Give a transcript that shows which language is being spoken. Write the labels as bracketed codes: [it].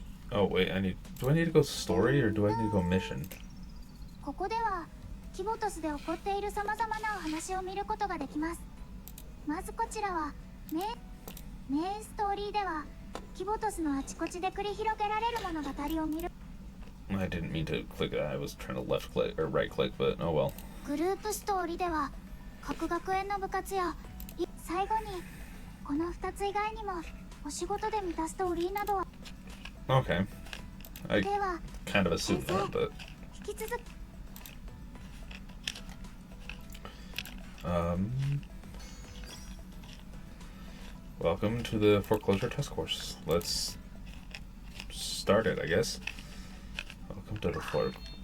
[en] Oh wait, do I need to go story or do I need to go mission? [ja] ここではキボトスで起こっている様々なお話を見ることができます。まずこちらはメインストーリーではキボトスのあちこちで繰り広げられる物語を見る。 [en] I didn't mean to click that. I was trying to left click or right click, but oh well. [ja] グループストーリーでは各学園の部活や最後にこの2つ以外にもお仕事で見たストーリーなどは [en] Okay. I kind of assumed that, but welcome to the foreclosure test course. Let's start it, I guess. Welcome to the fort.